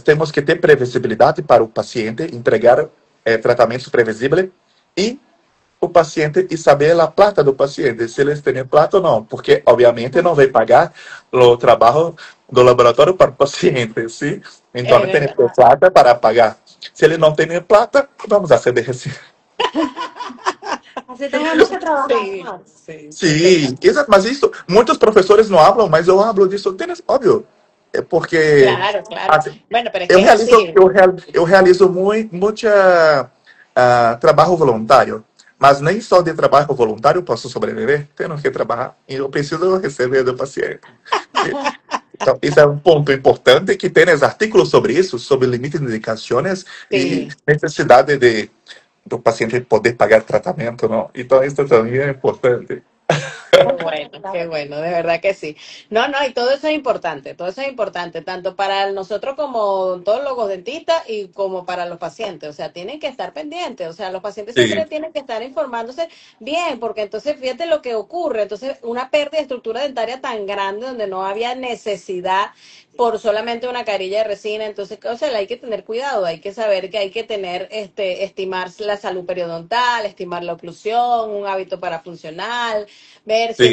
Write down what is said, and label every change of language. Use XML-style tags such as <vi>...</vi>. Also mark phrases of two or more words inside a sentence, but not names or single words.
<pt>Temos que ter previsibilidade para o paciente, entregar tratamentos previsíveis e o paciente e saber a plata do paciente, se eles têm plata ou não, porque obviamente não vai pagar o trabalho do laboratório para o paciente, sim? Então</pt> <es>Es</es> <pt>ele tem que</pt> <es>verdad.</es> <pt>ter plata para pagar. Se ele não tem plata, vamos fazer de recibo.</pt> <es>Así tenemos que trabajar Sí, más. sí, sí,</es> <pt>Sim, exato, mas isso, muitos professores não falam, mas eu hablo disso, óbvio, é porque</pt> <es>claro, claro.</es> <pt>assim,</pt> <es>Bueno, pero es</es> <pt>eu</pt> <es>que es</es> <pt>realizo,</pt> <es>así.</es> <pt>eu realizo muito trabalho voluntário, mas nem só de trabalho voluntário posso sobreviver, tenho que trabalhar e eu preciso receber do paciente. Então, isso é um ponto importante que tem artigos sobre isso, sobre limite de indicações e</pt> <es>Sí.</es> <pt>necessidade do paciente poder pagar tratamento, não? Então, isso também é importante.</pt> <es>Qué bueno, de verdad que sí. No, no, y todo eso es importante, todo eso es importante, tanto para nosotros como odontólogos, dentistas y como para los pacientes, o sea, tienen que estar pendientes, o sea, los pacientes siempre Sí, tienen que estar informándose bien, porque entonces fíjate lo que ocurre, entonces una pérdida de estructura dentaria tan grande donde no había necesidad por solamente una carilla de resina, entonces, o sea, hay que tener cuidado, hay que saber que hay que tener, estimar la salud periodontal, estimar la oclusión, un hábito parafuncional, ver si</es>